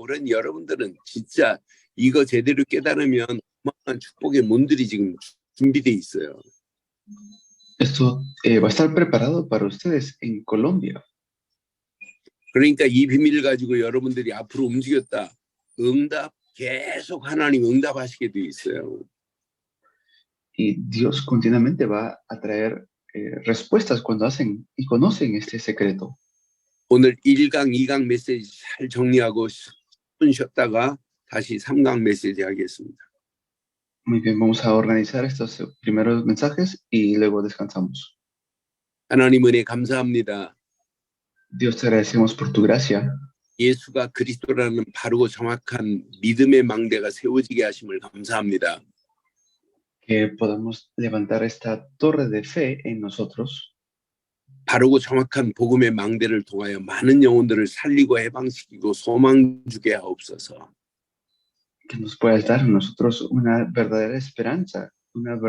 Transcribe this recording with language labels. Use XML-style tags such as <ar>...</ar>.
<ko>그러니 여러분들은 진짜 이거 제대로 깨달으면 어마어마한 축복의 문들이 지금 준비돼 있어요.</ko> <es>Esto va a estar preparado para ustedes en Colombia.</es> <ko>그러니까 이 비밀을 가지고 여러분들이 앞으로 움직였다. 응답 계속 하나님 응답하시게 돼 있어요.</ko> <es>Y Dios continuamente va a traer respuestas cuando hacen y conocen este secreto.</es> <ko>오늘 1강, 2강 메시지 잘 정리하고 쉬었다가 다시 3강 메시지 하겠습니다.</ko> <es>Muy bien, vamos a organizar estos primeros mensajes y luego descansamos.</es> <ko>하나님 은혜 감사합니다.</ko> <es>Dios, te agradecemos por tu gracia.</es> <ko>예수가 그리스도라는 바르고 정확한 믿음의 망대가 세워지게 하심을 감사합니다.</ko> <es>Que podamos levantar esta torre de fe en nosotros.</es> <ko>바르고 정확한 복음의 망대를 통하여 많은 영혼들을 살리고 해방시키고 소망 주게 하옵소서.</ko> <es>Que nos puedas dar a nosotros una verdadera esperanza, un verdadero molde de fe.</es>